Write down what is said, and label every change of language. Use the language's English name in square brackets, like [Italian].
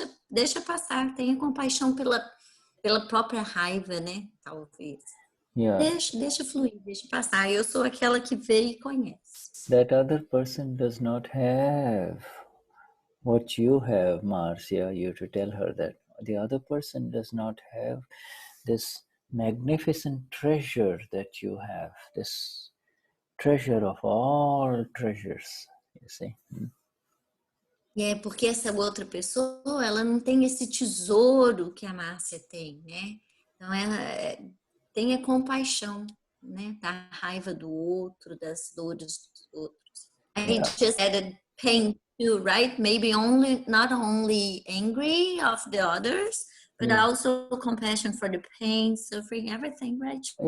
[Portuguese] Deixa passar. Tenha compaixão pela própria raiva, né? Talvez. Deixa fluir, deixa passar. Eu sou aquela que vê e conhece. [English] That other person does not have what you have, Marcia. You have to tell her that. The other person does not have this magnificent treasure that you have, this treasure of all treasures, you see. [Portuguese] Porque essa outra pessoa, ela não tem esse tesouro que a Márcia tem, né? Então, ela tenha compaixão, né? Da raiva do outro, das dores dos outros. [English] I just added pain too, right? Maybe not only angry of the others, but also compassion for the pain, suffering, everything, right?